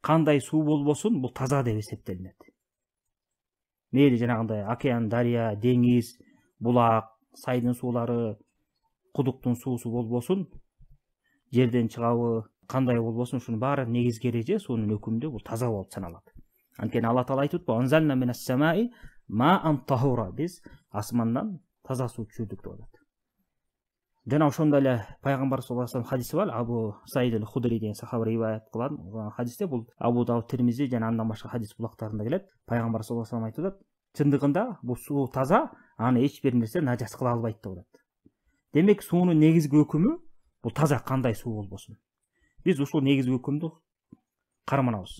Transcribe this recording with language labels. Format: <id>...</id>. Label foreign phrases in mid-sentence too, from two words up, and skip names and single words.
<ky>кандай суу болбосун бул таза деп эсептелинет. Мейли жанагындай океан, дарыя, деңиз, булак, сайдын суулары, кудуктун суусу болбосун, жерден чыгабы, кандай болбосун, ушунун баары негизги эреже суунун өкүмүндө бул таза болуп саналат. Анткени Алла Таала айтып атпайбы:</ky> <ar>"أنزلنا من السماء ماء طهورا",</ar> <ky>биз асмандан таза суу түшүрдүк деп атат. Жана ошондой эле пайгамбар</ky> <ar>صلى الله عليه وسلم</ar> <ky>хадиси бар. Абу Саид аль-Худри деген сахаба риваят кылган хадисте, бул Абу Дауд, Тирмизи жана андан башка хадис булактарында келет. Пайгамбар</ky> <ar>صلى الله عليه وسلم</ar> <ky>айтып атат: "Чындыгында бул суу таза, аны эч бир нерсе нажас кыла албайт" деп атат. Демек суунун негизги өкүмү бул таза, кандай суу болбосун. Биз ушул негизги өкүмдү карманабыз.</ky>